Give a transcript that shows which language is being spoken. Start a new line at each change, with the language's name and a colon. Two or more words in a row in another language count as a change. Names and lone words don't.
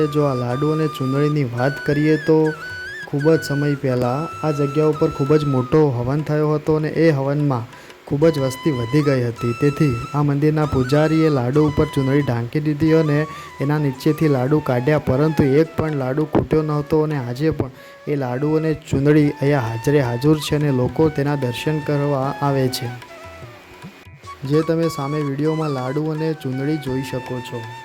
Gujarati: જો આ લાડુ અને ચૂંદડીની વાત કરીએ તો ખૂબ જ સમય પહેલા આ જગ્યા પર ખૂબ જ મોટો હવન થયો હતો અને એ હવનમાં ખૂબ જ વસ્તી વધી ગઈ હતી. તેથી આ મંદિરના પૂજારીએ લાડુ ઉપર ચૂંદડી ઢાંકી દીધી અને એના નીચેથી લાડુ કાઢ્યા, પરંતુ એક પણ લાડુ ખૂટ્યો નહોતો. અને આજે પણ એ લાડુ અને ચૂંદડી અહીંયા હાજરે હાજર છે અને લોકો તેના દર્શન કરવા આવે છે. જે તમે સામે વિડીયોમાં લાડુ અને ચૂંદડી જોઈ શકો છો.